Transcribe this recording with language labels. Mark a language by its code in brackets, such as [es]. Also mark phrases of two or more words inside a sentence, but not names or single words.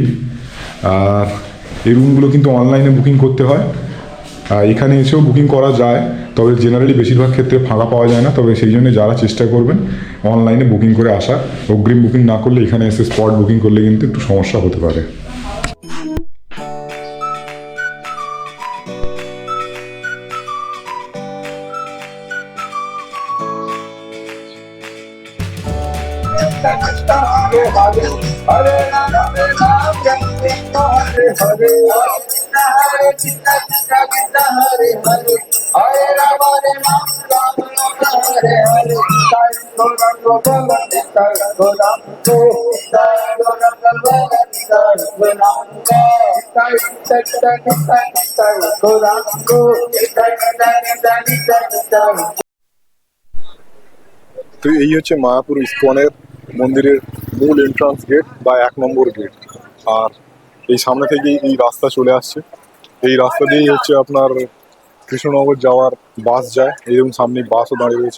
[bn] আর এই রুমগুলো কিন্তু অনলাইনে বুকিং করতে হয়, আর এখানে এসেও বুকিং করা যায়, তবে জেনারেলি বেশিরভাগ ক্ষেত্রে ফাঁকা পাওয়া যায় না। তবে সেই জন্য যারা চেষ্টা করবেন অনলাইনে বুকিং করে আসা, অগ্রিম বুকিং না করলে এখানে এসে [en] spot booking [bn] করলে কিন্তু একটু সমস্যা হতে পারে। [sa] Hare Hare Rama Krishna Hare Hare Hare Krishna Krishna Krishna Hare Hare Hare Rama Hare Hare Jai Gaura Govinda Jai Gaura Govinda Gaura Govinda Jai Gaura Jai Krishna Krishna Jai Gaura Govinda Jai Krishna [bn] তো এই হচ্ছে মায়াপুর ইসকনের মন্দিরের মূল [en] entrance gate [bn] বা 1 নম্বর গেট। আর এই সামনে থেকেই এই রাস্তা চলে আসছে। এই রাস্তা দিয়েই হচ্ছে আপনার কৃষ্ণনগর যাওয়ার বাস যায়। এইরকম সামনে বাসও দাঁড়িয়ে রয়েছে।